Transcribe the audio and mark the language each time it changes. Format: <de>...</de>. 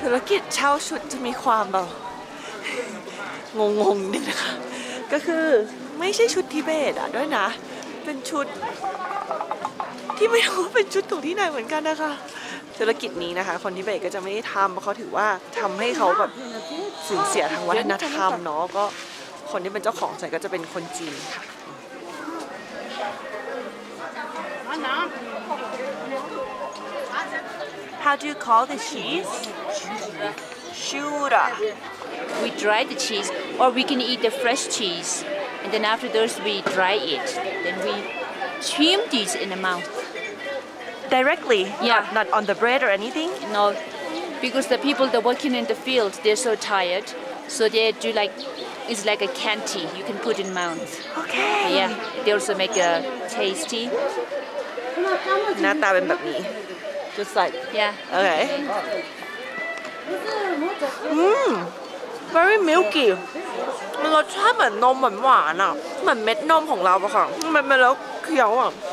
<th>กิจเช่าชุดจะมีความแบบงงๆนิดนะคะก็คือไม่ใช่ชุดทิเบตอ่ะด้วยนะเป็นชุดที่ไม่รู้ว่าเป็นชุดของที่ไหนเหมือนกันนะคะธุรกิจนี้นะคะคนทิเบตก็จะไม่ได้ทำเพราะเขาถือว่าทำให้เขาแบบสูญเสียทางวัฒนธรรมเนาะก็คนที่เป็นเจ้าของก็จะเป็นคนจีนค่ะ</th> <en>How do you call the cheese? Shura. We dry the cheese, or we can eat the fresh cheese, and then afterwards we dry it. Then we trim these in the mouth. Directly? Yeah. Not on the bread or anything? No, because the people that working in the field, they're so tired, so they do like it's like a candy you can put in mouth. Okay. Yeah. They also make a tasty.</en> <th>หน้าตาเป็นแบบนี้</th> <en>just like Yeah. okay very milky</en> <th>มันรสชาติเหมือนนมหวานๆอ่ะเหมือนเม็ดนมของเราอะค่ะมันแล้วเคี้ยวอ่ะ</th>